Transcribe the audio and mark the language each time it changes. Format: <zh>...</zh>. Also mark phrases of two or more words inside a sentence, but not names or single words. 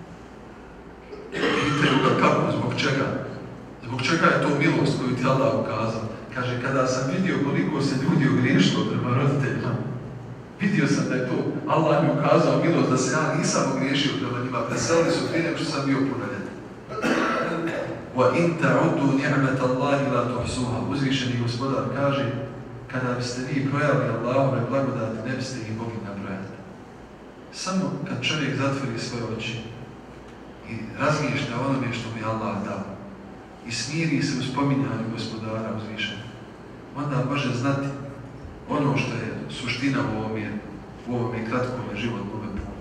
<bs>Pitaju ga kako, zbog čega? Zbog čega je to milost koju ti Allah ukazao? Kaže, kada sam vidio koliko se ljudi ogriješilo prema roditeljima, vidio sam da je to Allah mi ukazao milost da se ja nisam ogriješio prema njima, preselili su prije nego što sam bio punoljetan.</bs> <ar>وَإِنْ تَعُدُّوا نِعْمَةَ اللَّهِ لَا تُحْصُوهَا.</ar> <bs>Uzvišeni Gospodar kaže, kada biste vi brojali Allahove blagodati, ne biste ih mogli nabrojati. Samo kad čovjek zatvori svoje oči i razmišlja o onome što mi Allah dao i smiri se u spominjanju Gospodara uzvišenog, onda može znati ono što je suština u ovome kratkome životnome putu.</bs>